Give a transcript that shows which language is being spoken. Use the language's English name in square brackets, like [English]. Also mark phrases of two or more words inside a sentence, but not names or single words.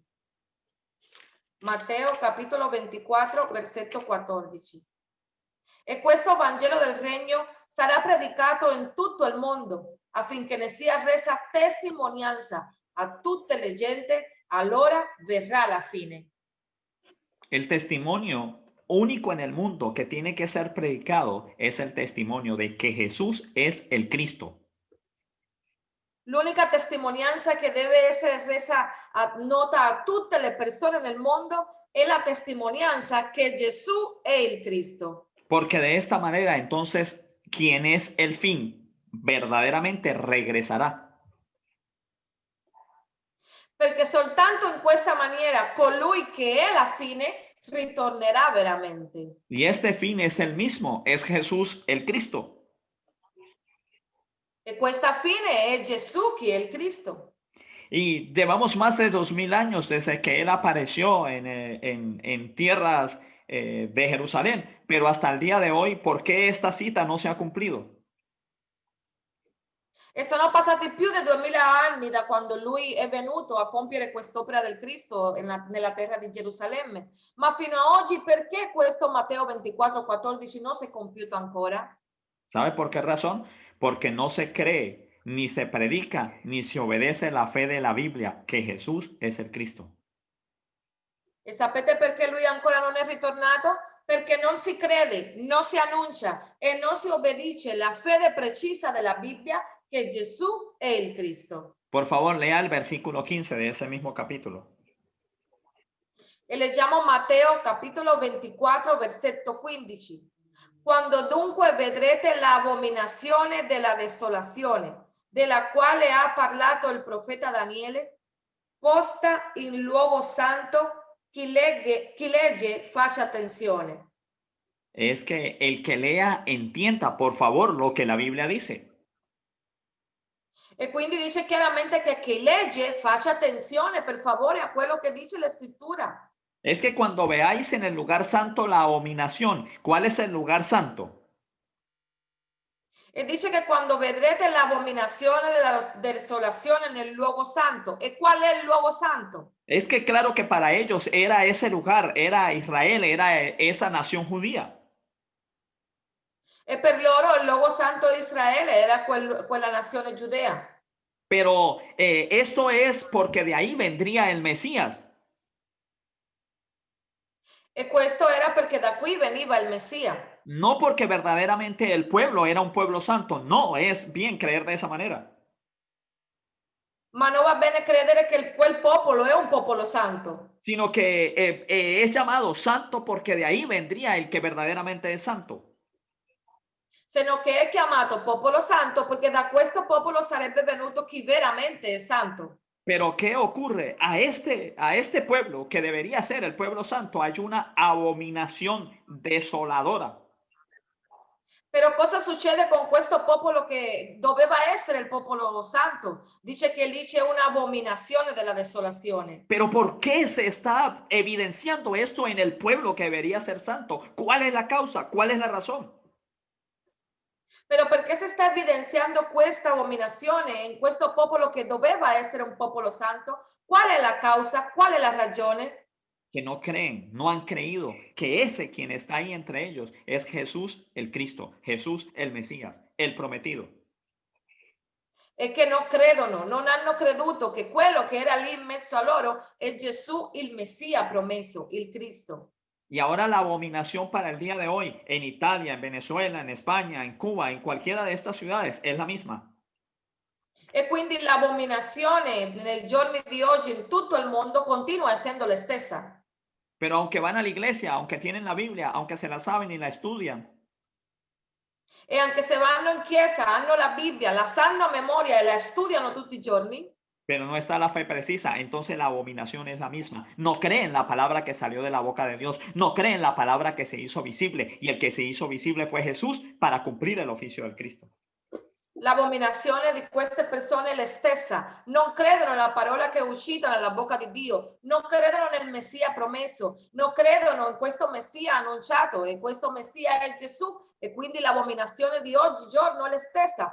[Italian] Matteo capitolo 24, versetto 14. E questo Vangelo del Regno sarà predicato in tutto il mondo affinché ne sia resa testimonianza a tutte le gente, allora verrà la fine. [Spanish] El testimonio único en el mundo que tiene que ser predicado es el testimonio de que Jesús es el Cristo. [Italian] L'unica testimonianza che deve essere resa nota a tutte le persone nel mondo è la testimonianza che Gesù è il Cristo. [Spanish] Porque de esta manera, entonces, quien es el fin verdaderamente regresará. [Italian] Perché soltanto in questa maniera colui che è la fine ritornerà veramente. [Spanish] Y este fin es el mismo, es Jesús el Cristo. [Italian] E questa fine è Gesù che è il Cristo. [Spanish] Y llevamos más de 2000 años desde que Él apareció en tierras de Jerusalén, pero hasta el día de hoy, ¿por qué esta cita no se ha cumplido? [Italian] E sono passati più di 2000 anni da quando lui è venuto a compiere quest'opera del Cristo nella terra di Gerusalemme. Ma fino a oggi perché questo Matteo 24:14 non si è compiuto ancora? [Spanish] ¿Sabe por qué razón? Porque no se cree, ni se predica, ni se obedece la fe de la Biblia, que Jesús es el Cristo. [Italian] E sapete perché lui ancora non è ritornato? Perché non si crede, non si annuncia e non si obbedisce la fede precisa della Bibbia che Gesù è il Cristo. [Spanish] Por favor, lea el versículo 15 de ese mismo capítulo. [Italian] E leggiamo Matteo capitolo 24, versetto 15. Quando dunque vedrete l'abominazione della desolazione, della quale ha parlato il profeta Daniele, posta in luogo santo, chi legge faccia attenzione. [Spanish] Es que el que lea entienda, por favor, lo que la Biblia dice. [Italian] E quindi dice chiaramente che chi legge faccia attenzione, per favore, a quello che dice la scrittura. [Spanish] Es que cuando veáis en el lugar santo la abominación, ¿cuál es el lugar santo? [Italian] E dice che quando vedrete l'abominazione della desolazione nel luogo santo. E qual è il luogo santo? [Spanish] Es que claro que para ellos era ese lugar, era Israel, era esa nación judía. [Italian] E per loro il luogo santo di Israele era quella nazione giudea. [Spanish] Pero esto es porque de ahí vendría el Mesías. [Italian] E questo era perché da qui veniva il Messia. [Spanish] No porque verdaderamente el pueblo era un pueblo santo, no es bien creer de esa manera, [Italian] Ma non va bene credere che quel popolo è un popolo santo, [Spanish] sino que es llamado santo porque de ahí vendría el que verdaderamente es santo. [Italian] sino che è chiamato popolo santo perché da questo popolo sarebbe venuto chi veramente è santo. [Spanish] Pero ¿qué ocurre? A este pueblo, que debería ser el pueblo santo, hay una abominación desoladora. [Italian] Però cosa succede con questo popolo che doveva essere il popolo santo? Dice che lì c'è un'abominazione della desolazione. [Spanish] Pero ¿por qué se está evidenciando esto en el pueblo que debería ser santo? ¿Cuál es la causa? ¿Cuál es la razón? [Italian] Però perché si sta evidenziando questa abominazione in questo popolo che doveva essere un popolo santo? Qual è la causa? Qual è la ragione? [Spanish] Que no creen, no han creído que ese quien está ahí entre ellos es Jesús el Cristo, Jesús el Mesías, el prometido. [Italian] E che non credono, non hanno creduto che quello che era lì in mezzo a loro è Gesù, il Messia promesso, il Cristo. [Spanish] Y ahora la abominación para el día de hoy en Italia, en Venezuela, en España, en Cuba, en cualquiera de estas ciudades es la misma. [Italian] E quindi l'abominazione nei giorni di oggi in tutto il mondo continua essendo la stessa. [Spanish] Pero aunque van a la iglesia, aunque tienen la Biblia, aunque se la saben y la estudian, [Italian] E anche se vanno in chiesa, hanno la Bibbia, la sanno a memoria e la studiano tutti i giorni, [Spanish] pero no está la fe precisa, entonces la abominación es la misma. No creen la palabra que salió de la boca de Dios, no creen la palabra que se hizo visible, y el que se hizo visible fue Jesús para cumplir el oficio del Cristo. [Italian] l'abominazione di queste persone è la stessa. Non credono nella parola che è uscita dalla bocca di Dio, non credono nel Messia promesso, non credono in questo Messia annunciato e questo Messia è Gesù e quindi l'abominazione di oggigiorno è la stessa.